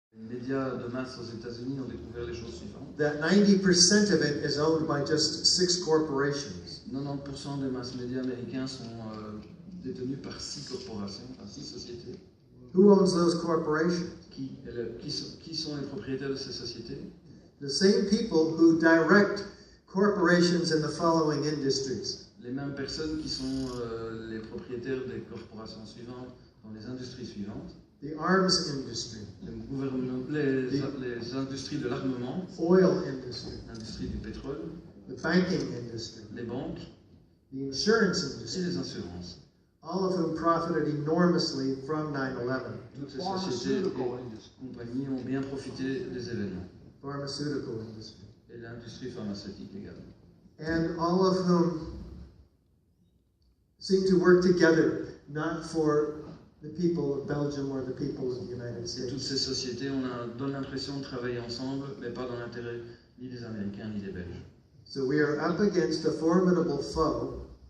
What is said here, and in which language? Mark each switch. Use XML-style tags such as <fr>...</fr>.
<fr>médias de masse aux États-Unis ont découvert les choses suivantes.</fr> <en>That 90% of it is owned by just 6 corporations.</en> <fr>90% des masses médias américains sont détenus par 6 corporations, par 6 sociétés.</fr> <en>Who owns those corporations?</en> <fr>Qui sont les propriétaires de ces sociétés?</fr> <en>The same people who direct corporations in the following industries.</en> <fr>Les mêmes personnes qui sont les propriétaires des corporations suivantes dans les industries suivantes.</fr> <en>The arms industry.</en> <fr>Les industries de l'armement.</fr> <en>Oil industry.</en> <fr>L'industrie du pétrole.</fr> <en>The banking industry.</en> <fr>Les banques.</fr> <en>The insurance industry.</en> <fr>Et les assurances.</fr> <en>All of whom profited enormously from 9/11.</en> <fr>Toutes ces sociétés et compagnies ont bien profité des événements.</fr> <en>Pharmaceutical industry.</en> <fr>Et l'industrie pharmaceutique également.</fr> <en>And all of whom seem to work together, not for the people of Belgium or the people of the United States.</en> <fr>Et toutes ces sociétés donnent l'impression de travailler ensemble, mais pas dans l'intérêt ni des Américains ni des Belges.</fr> <en>So we are up against a formidable foe.</en>